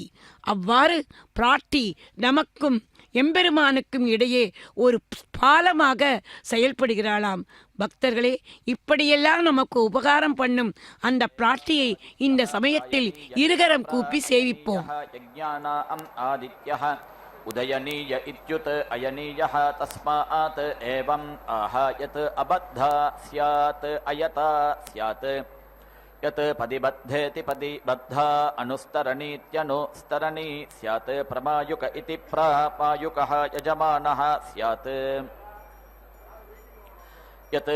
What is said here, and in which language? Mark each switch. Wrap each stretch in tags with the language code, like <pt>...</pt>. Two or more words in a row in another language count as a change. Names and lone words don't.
<ta>அவ்வாறு பிராட்டி நமக்கும் எம்பெருமானுக்கும் இடையே ஒரு பாலமாக செயல்படுகிறாளாம். பக்தர்களே, இப்படியெல்லாம் நமக்கு உபகாரம் பண்ணும் அந்த பிராட்டியை இந்த சமயத்தில் இருகரம் கூப்பி சேவிப்போம்.</ta> <sa>उदयनीय इत्युत अयनीयः तस्मात् एवम् आहायत् अबद्धा स्यात् अयता स्यात् यत् पदिबद्धेति पदिबद्धा अनुस्तरणीत्यनुस्तरणी स्यात् प्रमायुक इति प्रापायुकः यजमानः स्यात् यत्</sa>